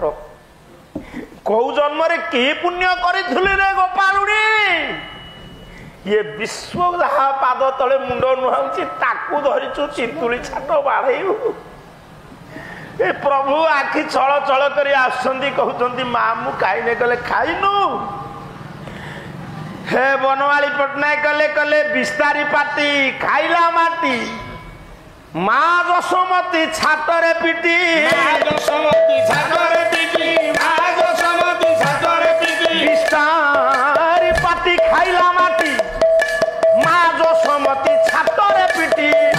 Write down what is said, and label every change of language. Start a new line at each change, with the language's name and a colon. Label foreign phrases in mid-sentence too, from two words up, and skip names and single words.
Odia: କୋଉ ଜନ୍ମରେ କି ପୁଣ୍ୟ କରିଥିଲୁ ରେ ଗୋପାଳୁଣୀ? ଇଏ ବିଶ୍ୱ ଯାହା ପାଦ ତଳେ ମୁଣ୍ଡ ନୁହାଉଛି ତାକୁ ଧରିଛୁ ତିନ୍ତୁଳି ଛାଟ ବାଢେଇବୁ। ଏ ପ୍ରଭୁ ଆଖି ଛଳ ଛଳ କରି ଆସୁଛନ୍ତି, କହୁଛନ୍ତି ମା ମୁଁ ଖାଇନେ। କଲେ ଖାଇନୁ? ହେ ବନବାଳୀ ପଟ୍ଟନାୟକ କଲେ ବିସ୍ତାରୀ ପାଟି ଖାଇଲା ମାଟି ମା ଯଶୋମତୀ ଛାତରେ ପିଟି ବିସ୍ତାରୀ ପାଟି ଖାଇଲା ମାଟି ମା ଯଶୋମତୀ ଛାତରେ ପିଟି